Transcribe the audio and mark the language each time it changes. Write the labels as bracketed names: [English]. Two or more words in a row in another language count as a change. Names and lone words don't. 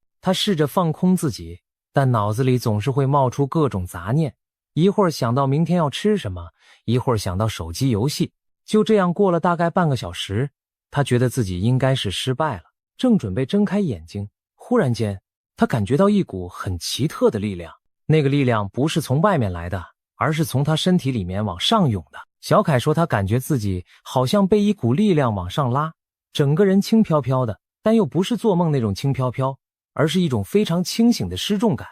[Chinese] 他試着放空自己，但腦子裡總是會冒出各種雜念，一會兒想到明天要吃什麼，一會兒想到手機遊戲。就這樣過了大概半個小時，他覺得自己應該是失敗了，正準備睜開眼睛，忽然間他感覺到一股很奇特的力量。那個力量不是從外面來的，而是從他身體裡面往上湧的。小凱說他感覺自己好像被一股力量往上拉，整個人輕飄飄的，但又不是做夢那種輕飄飄，而是一種非常清醒的失重感。